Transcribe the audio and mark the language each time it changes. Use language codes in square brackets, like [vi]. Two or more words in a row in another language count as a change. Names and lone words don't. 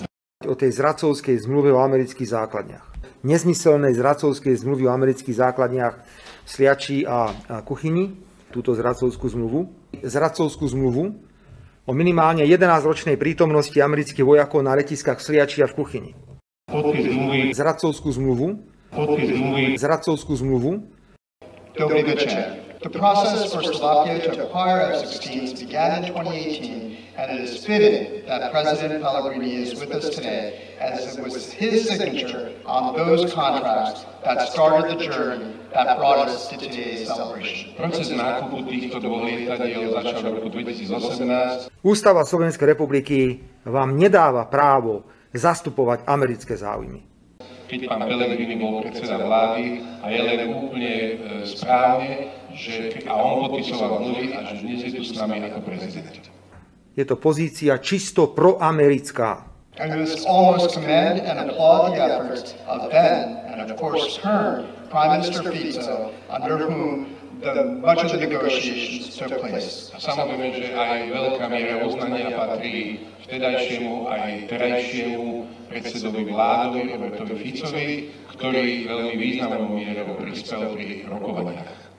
[sk] O tej zradcovskej zmluve o amerických základniach. Nezmyselnej zradcovskej zmluvy o amerických základniach v Sliači a Kuchyni, túto zradcovskú zmluvu o minimálne 11-ročnej prítomnosti amerických vojakov na letiskách v Sliači a v Kuchyni. Podpis zmluvy. Zradcovskú zmluvu. Dobrý večer. [en] The process for Slovakia to acquire F-16s began in 2018, and it is fitting that President Pellegrini is with us today, as it was his signature on those contracts that started the journey that brought us to today's celebration. [sk] Proces nákupu týchto dvoch lietadiel začal v roku 2018. Ústava Slovenskej republiky vám nedáva právo zastupovať americké záujmy. Keď pán Pellegrini bol predseda vlády a je len úplne správne, že on podpisoval zmluvy a že dnes je tu s nami ako prezident. Je to pozícia čisto proamerická. [en] I must almost commend and applaud the efforts of then and of course current Prime Minister Fico, under whom much of the negotiations took place. [sk] A samozrejme, že aj veľká miera uznania patrí vtedajšiemu aj terajšiemu predsedovi vládovi Robertovi Ficovi, ktorý veľmi významnou mierou prispel pri rokovaniach.